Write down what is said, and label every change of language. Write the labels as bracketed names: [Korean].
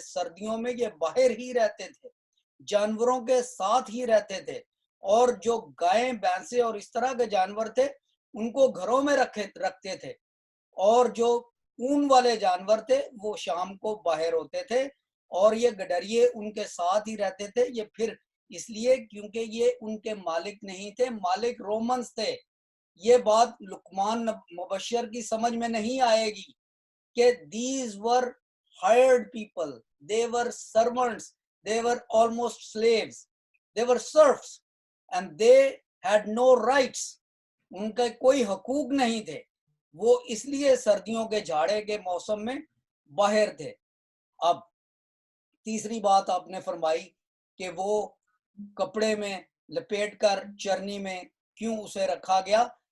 [Urdu] سردیوں میں یہ باہر ہی رہتے تھے، جانوروں کے ساتھ ہی رہتے تھے، اور جو گائیں بھینسیں اور اس طرح کے جانور تھے ان کو گھروں میں رکھتے تھے، اور جو اون والے جانور تھے وہ شام کو باہر ہوتے تھے، اور یہ گڈریے ان کے ساتھ ہی رہتے تھے. یہ پھر اس لیے کیونکہ یہ ان کے مالک نہیں تھے، مالک رومنز تھے. یہ بات لقمان مبشر کی سمجھ میں نہیں آئے گی کہ [English] these were hired people, they were servants, they were almost slaves, they were serfs and they had no rights. [Urdu] ان کے کوئی حقوق نہیں تھے، وہ اس لیے سردیوں کے جھاڑے کے موسم میں باہر تھے. اب تیسری بات آپ نے فرمائی کہ وہ کپڑے میں لپیٹ کر چرنی میں کیوں اسے رکھا گیا.